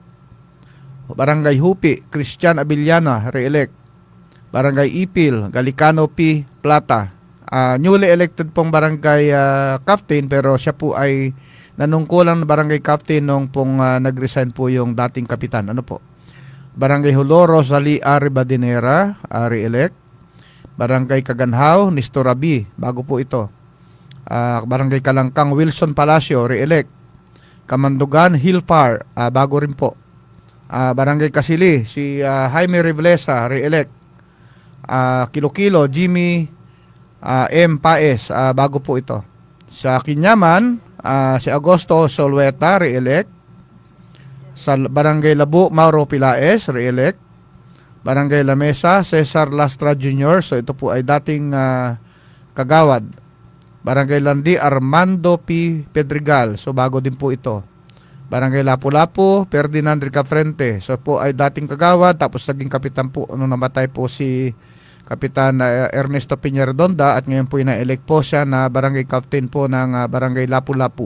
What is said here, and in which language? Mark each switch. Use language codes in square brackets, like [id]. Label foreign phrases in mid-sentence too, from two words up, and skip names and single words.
[tl] Barangay Hupi Christian Abiliana, re-elect. Barangay Ipil Galicano P. Plata, [en] newly elected [tl] pong barangay captain, pero siya po ay nanungkulang na barangay captain nung pong nag-resign po yung dating kapitan. Ano po? Barangay Hulo Rosalie A. Ribadinera, re-elect. Barangay Kaganhaw Nestor Rabi, bago po ito. Barangay Kalangkang Wilson Palacio, re-elect. Kamandugan Hilpar, bago rin po. Barangay Kasili, si Jaime Reblesa, re-elect. Kilo-Kilo Jimmy M. Paes, bago po ito. Sa Kinyaman, si Agosto Solweta, re-elect. Sa Barangay Labu, Mauro Pilaes, re-elect. Barangay La Mesa, Cesar Lastra Jr., so ito po ay dating kagawad. Barangay Landi, Armando P. Pedregal, so bago din po ito. Barangay Lapu-Lapu, Ferdinand Ricafrente, so po ay dating kagawad, tapos naging kapitan po nung namatay po si Kapitan Ernesto Piña Redonda, at ngayon po ina-elect po siya na barangay captain po ng Barangay Lapu-Lapu.